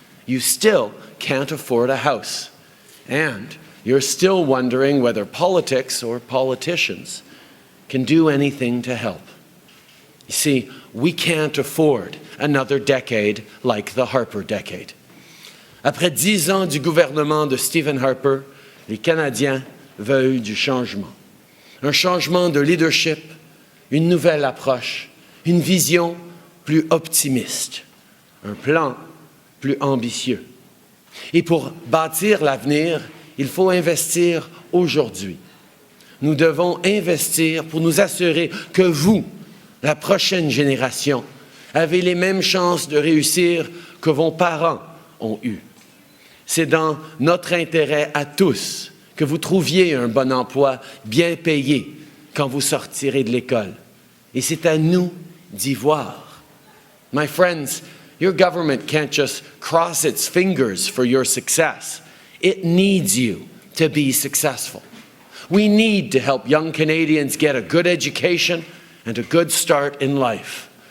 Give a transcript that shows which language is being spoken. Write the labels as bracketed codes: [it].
[en] You still can't afford a house. And you're still wondering whether politics or politicians can do anything to help. You see, we can't afford another decade like the Harper decade. [fr] Après 10 ans du gouvernement de Stephen Harper, les Canadiens veulent du changement. Un changement de leadership, une nouvelle approche, une vision plus optimiste, un plan plus ambitieux. Et pour bâtir l'avenir, il faut investir aujourd'hui. Nous devons investir pour nous assurer que vous, la prochaine génération, avez les mêmes chances de réussir que vos parents ont eues. C'est dans notre intérêt à tous que vous trouviez un bon emploi bien payé quand vous sortirez de l'école. Et c'est à nous d'y voir. [en] My friends, your government can't just cross its fingers for your success. It needs you to be successful. We need to help young Canadians get a good education and a good start in life.